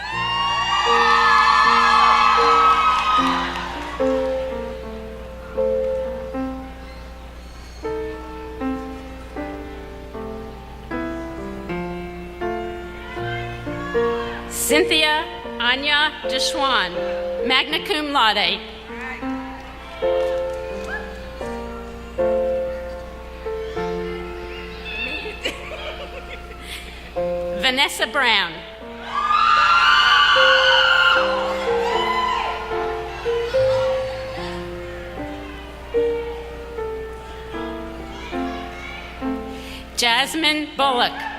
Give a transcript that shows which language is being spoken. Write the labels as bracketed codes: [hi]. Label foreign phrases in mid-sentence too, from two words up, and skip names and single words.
[en] Cynthia Anya Deshwan, [la] magna cum laude. [en] Vanessa Brown. Jasmine Bullock.